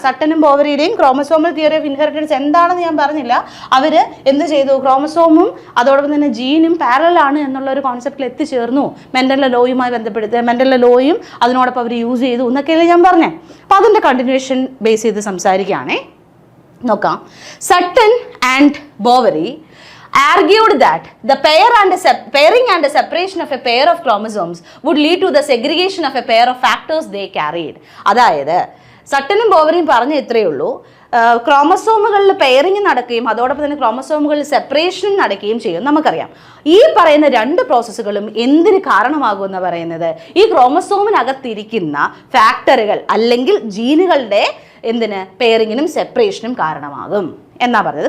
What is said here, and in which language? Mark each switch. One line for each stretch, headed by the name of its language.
Malayalam: സട്ടനും ബോവറിയുടെയും chromosomal theory of inheritance എന്താണെന്ന് ഞാൻ പറഞ്ഞില്ല. അവർ എന്ത് ചെയ്തു, ക്രോമസോമും അതോടൊപ്പം തന്നെ ജീനും പാരലാണ് എന്നുള്ള ഒരു കോൺസെപ്റ്റിൽ എത്തിച്ചേർന്നു. മെൻ്റലിലെ ലോയുമായി ബന്ധപ്പെടുത്തി മെൻ്റലിലെ ലോയും അതിനോടൊപ്പം അവർ യൂസ് ചെയ്തു എന്നൊക്കെയല്ലേ ഞാൻ പറഞ്ഞേ. അപ്പോൾ അതിൻ്റെ കണ്ടിന്യൂഷൻ ബേസ് ചെയ്ത് സംസാരിക്കുകയാണേ. നോക്കാം.
English: Sutton and Boveri argued that the pairing and the separation of a pair of chromosomes would lead to the segregation of a pair of factors they carried.
Malayalam: അതായത് സട്ടനും ബോവറിയും പറഞ്ഞ ഇത്രയേ ഉള്ളൂ, ക്രോമസോമുകളിൽ പെയറിങ് നടക്കുകയും അതോടൊപ്പം തന്നെ ക്രോമസോമുകളിൽ സെപ്പറേഷനും നടക്കുകയും ചെയ്യും. നമുക്കറിയാം ഈ പറയുന്ന രണ്ട് പ്രോസസ്സുകളും എന്തിന് കാരണമാകുമെന്ന് പറയുന്നത് ഈ ക്രോമസോമിനകത്തിരിക്കുന്ന ഫാക്ടറുകൾ അല്ലെങ്കിൽ ജീനുകളുടെ എന്തിന് പെയറിങ്ങിനും സെപ്പറേഷനും കാരണമാകും എന്നാ പറഞ്ഞത്.